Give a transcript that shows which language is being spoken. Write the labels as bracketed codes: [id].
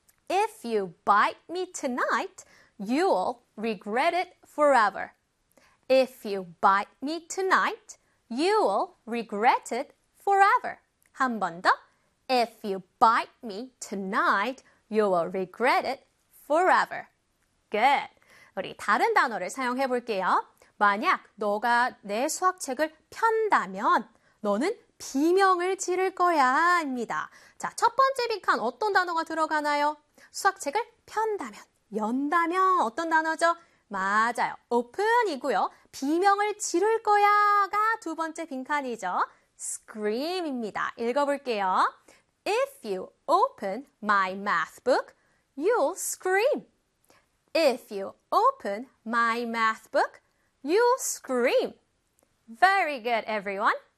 [en] If you bite me tonight, you'll regret it forever. If you bite me tonight, you'll regret it forever. [ko] 한번 더. [en] If you bite me tonight, you'll regret it forever. Good. [ko] 우리 다른 단어를 사용해 볼게요. 만약 너가 내 수학책을 편다면 너는 비명을 지를 거야, 입니다. 자, 첫 번째 빈칸 어떤 단어가 들어가나요? 수학책을 편다면, 연다면 어떤 단어죠? 맞아요. open이고요. 비명을 지를 거야가 두 번째 빈칸이죠. scream입니다. 읽어볼게요. [en] If you open my math book, you'll scream. If you open my math book, you'll scream. Very good, everyone.